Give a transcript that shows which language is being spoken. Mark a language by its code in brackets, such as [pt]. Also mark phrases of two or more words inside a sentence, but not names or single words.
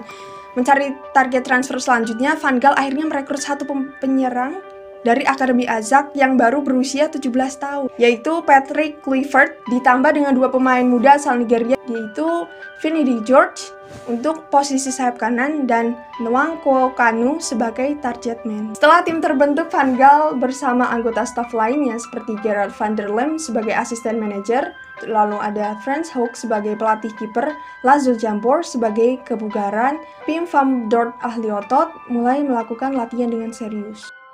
[id] Mencari target transfer selanjutnya, Van Gaal akhirnya merekrut satu penyerang dari Akademi Ajax yang baru berusia 17 tahun, yaitu Patrick Kluivert, ditambah dengan dua pemain muda asal Nigeria, yaitu Vinny George untuk posisi sayap kanan dan Nwankwo Kanu sebagai [en] target man. [id] Setelah tim terbentuk, Van Gaal bersama anggota staf lainnya seperti Gerard van der Lem sebagai asisten manajer, lalu ada Frans Hoek sebagai pelatih kiper, Laszlo Jambor sebagai kebugaran, Pim van Dort ahli otot mulai melakukan latihan dengan serius.